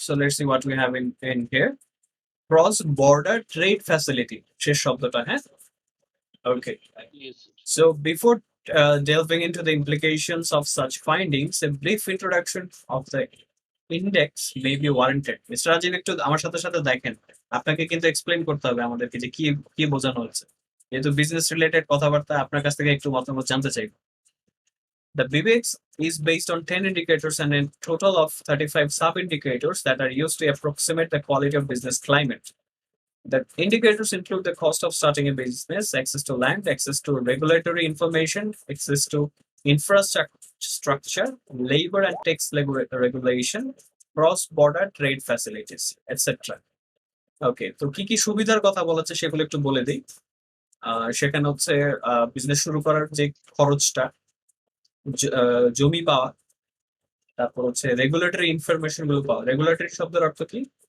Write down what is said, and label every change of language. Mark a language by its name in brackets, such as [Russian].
[English] So let's see what we have in here. Cross border trade facility, [Bangla] শেষ শব্দটা, হ্যাঁ? [English] Okay. yes, So before delving into the implications of such findings, a brief introduction of the index may be warranted. [Bangla] Mister Rajib একটু আমার সাথে সাথে দেখেন, আপনাকে কিন্তু এক্সপ্লেন করতে হবে আমাদেরকে যে কি কি বোঝানো হচ্ছে, যেহেতু বিজনেস রিলেটেড কথাবার্তা, আপনার কাছ থেকে একটু মতামত জানতে চাই। [English] The BBX is based on 10 indicators and a total of 35 sub-indicators that are used to approximate the quality of business climate. The indicators include the cost of starting a business, access to land, access to regulatory information, access to infrastructure, labor and tax regulation, cross-border trade facilities, etc. [Bangla] ওকে, তো কি কি সুবিধার কথা বলেছে সেগুলো একটু বলে দিই। সেখানে হচ্ছে বিজনেস শুরু করার যে খরচটা, জমি পাওয়া, তারপর হচ্ছে রেগুলেটরি ইনফরমেশন গুলো পাওয়া। রেগুলেটরি শব্দের অর্থ কি?